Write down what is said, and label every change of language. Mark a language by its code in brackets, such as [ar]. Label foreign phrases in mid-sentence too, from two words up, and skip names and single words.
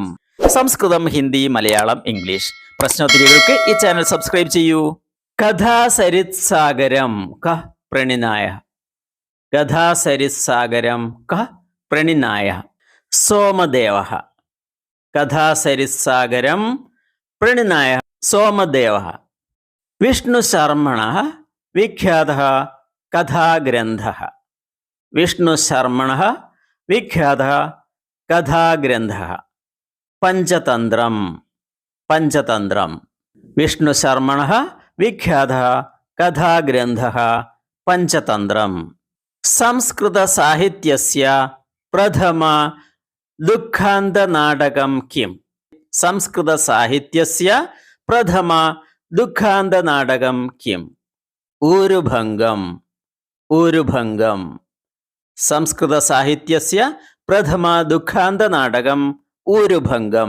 [ml] സംസ്കൃതം, ഹിന്ദി, മലയാളം, ഇംഗ്ലീഷ് പ്രശ്നോത്തരികൾക്ക് ഈ ചാനൽ സബ്സ്ക്രൈബ് ചെയ്യൂ. [sa] കഥാസരിത്സാഗരം കഃ പ്രണിനായഃ? കഥാസരിത്സാഗരം കഃ പ്രണിനായഃ? സോമദേവഃ. കഥാസരിത്സാഗരം പ്रणिनायः सोमदेवः. विष्णुशर्मणः विख्यातः कथाग्रन्थः? विष्णुशर्मणः विख्यातः कथाग्रन्थः? पञ्चतन्त्रं. पञ्चतन्त्रं. विष्णुशर्मणः विख्यातः कथाग्रन्थः पञ्चतन्त्रं. സംസ്കൃതസാഹിത്യസ്യ പ്രഥമ ദുഃഖാന്തനാടകം കിം? സംസ്കൃതസാഹിത്യസ്യ പ്രഥമ ദുഃഖാന്തനാടകം കിം? ഊരുഭംഗം. ഊരുഭംഗം. സംസ്കൃതസാഹിത്യസ്യ പ്രഥമ ദുഃഖാന്തനാടകം ഊരുഭംഗം.